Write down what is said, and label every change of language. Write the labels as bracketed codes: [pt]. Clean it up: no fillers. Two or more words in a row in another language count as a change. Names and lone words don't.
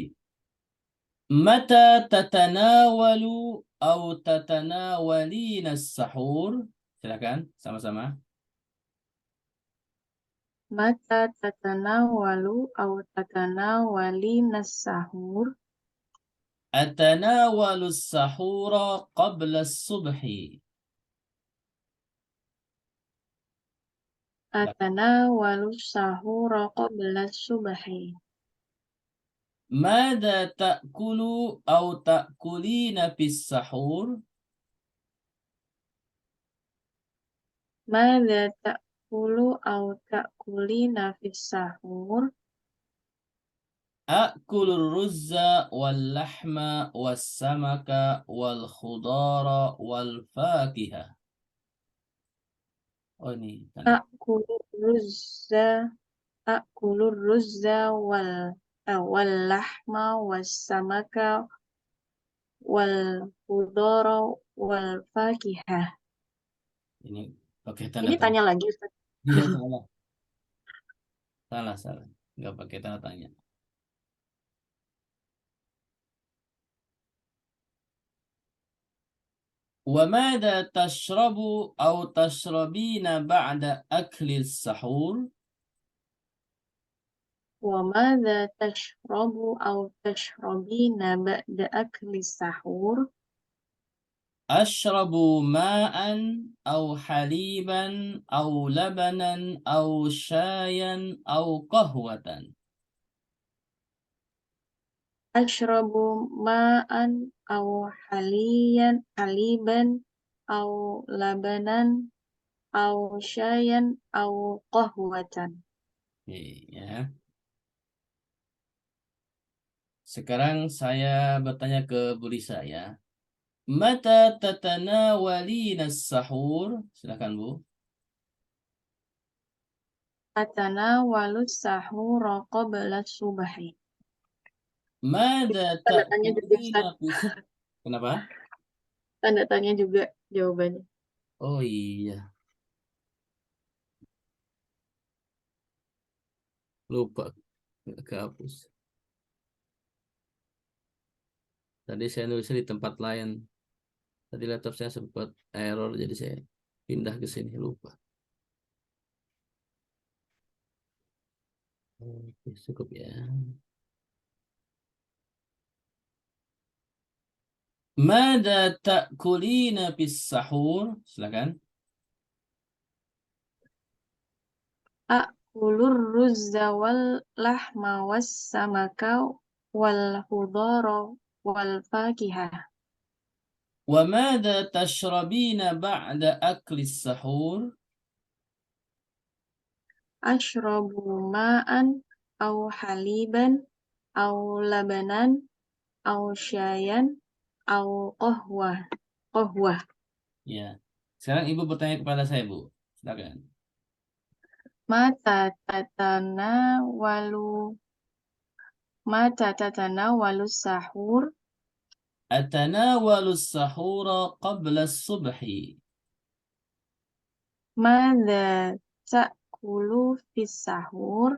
[ar] متى تتناول أو تتناولين السحور? [id] Silakan, sama-sama. [ar] متى تتناول أو تتناولين سحور? أتناول السحور قبل الصبح. أتناول سحورا قبل الصبح. ماذا تأكل أو تأكلين في السحور؟ ماذا تأكل أو تأكلين في السحور? أكل الرز واللحم والسمك والخضار والفاكهة. [id] Oh ini tanda. [ar] تأكل الرز واللحم والسمك والخضار والفاكهة. [id] Ini pakai tanda Ini tanya. tanya lagi Ustaz. Iya, salah. Salah. Nggak pakai tanda tanya. وماذا تشرب أو تشربين بعد أكل السحور؟ [ar] وماذا تشرب أو تشربين بعد أكل سحور? [id] أشرب ماء أو حليبا أو لبنا أو شايا أو قهوة. [ar] أشرب ماء أو حليبا أو لبنا أو شايا أو قهوة. [id] Oke, ya. Sekarang saya bertanya ke Bu Lisa, ya. [ar] متى تتناولين سحور? [id] Silakan Bu. [ar] أتناول سحورا قبل الصبح. Mada [id] Tanda tanya juga [ar] ta'kulina [id] Ustaz. bis. Kenapa? Tanda tanya juga jawabannya. Oh iya, lupa kehapus. Tadi saya nulisnya di tempat lain. Tadi laptop saya sempat error, jadi saya pindah ke sini, lupa. Oke, cukup ya. [ar] ماذا تأكلين في السحور? [id] Silakan. [ar] آكل الرز واللحم والسمك والخضار والفاكهة. وماذا تشربين بعد أكل السحور؟ أشرب ماء أو حليبا أو لبنا أو شايا أو قهوة. [id] Ya. Sekarang Ibu bertanya kepada saya, Bu. Silakan. [ar] متى تتناول متى تتناول سحور. أتناول سحورا قبل الصبح. ماذا تأكل في السحور.